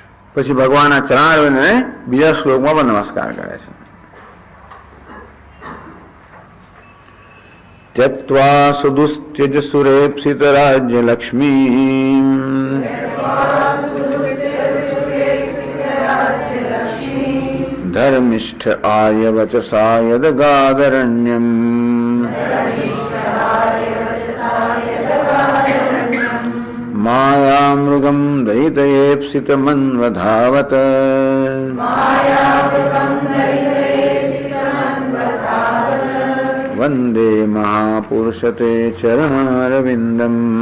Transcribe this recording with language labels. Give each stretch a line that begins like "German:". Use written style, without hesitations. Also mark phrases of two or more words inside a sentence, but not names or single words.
Gujarati: પછી ભગવાનના ચરણારવિંદને બીજા શ્લોકમાં પણ નમસ્કાર કરે છે.
Sanskrit: त्यक्त्वा सुदुस्त्यज सुरेप्सित राज्य लक्ष्मी धर्मिष्ठ आर्य वचसा यद गादरण्यम माया मृगम दयितयेप्सित मन्वधावत वंदे महापुरुष ते चरणारविंदम.